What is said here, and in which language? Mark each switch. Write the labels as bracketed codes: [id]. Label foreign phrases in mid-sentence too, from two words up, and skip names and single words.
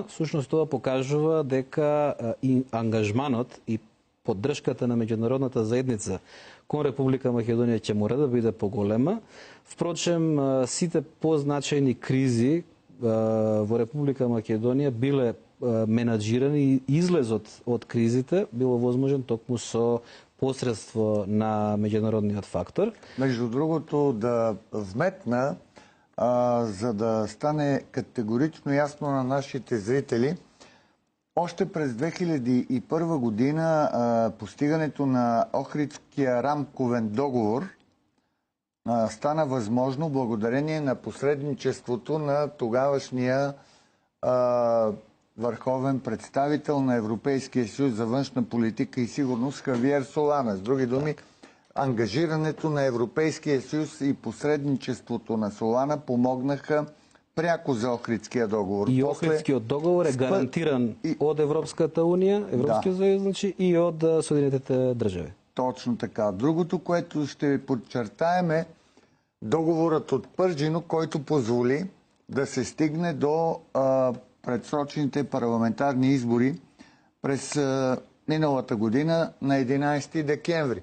[mk] Всушност това покажува дека и ангажманот и поддршката на меѓународната заедница кон Република Македонија ќе мора да биде поголема. Впрочем, сите позначајни кризи во Република Македонија биле менаџирани и излезот од кризите било возможен токму со посредство на меѓународниот фактор. [bg] Между другото, да вметна, за да стане категорично ясно на нашите зрители, още през 2001 година постигането на Охридския рамковен договор стана възможно благодарение на посредничеството на тогавашния върховен представител на Европейския съюз за външна политика и сигурност Хавиер Солана. С други думи, ангажирането на Европейския съюз и посредничеството на Солана помогнаха пряко за Охридския договор. [mk] И Охридскиот договор е гарантиран од Европската Унија, Европскиот съюз, значи, и од Соединените држави. [bg] Точно така. Другото, което ще подчертаем, е договорът от Пържино, който позволи да се стигне до предсрочните парламентарни избори през миналата година на 11 декември.